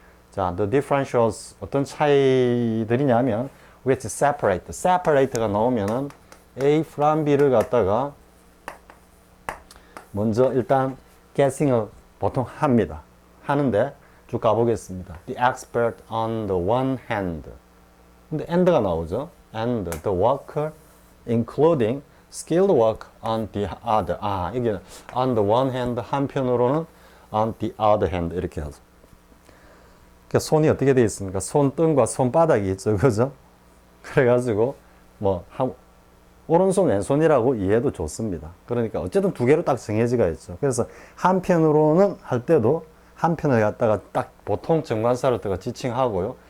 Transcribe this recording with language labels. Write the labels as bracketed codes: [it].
[ko] 자, the differentials 어떤 차이들이냐면 [en] with separate [ko] 가 나오면은 A from B를 갖다가 먼저 일단 guessing을 보통 합니다. 하는데 쭉 가보겠습니다. [en] The expert on the one hand. [ko] 근데 and가 나오죠. [en] And the worker including skilled work on the other. [ko] 아, 이게 [en] on the one hand [ko] 한편으로는 [en] on the other hand [ko] 이렇게 하죠. 그러니까 손이 어떻게 되어 있습니까? 손등과 손바닥이 있죠. 그죠? 그래가지고 뭐 오른손 왼손이라고 이해도 좋습니다. 그러니까 어쨌든 두 개로 딱 정해지가 있죠. 그래서 한편으로는 할 때도 한편을 갖다가 딱 보통 정관사를 갖다가 지칭하고요.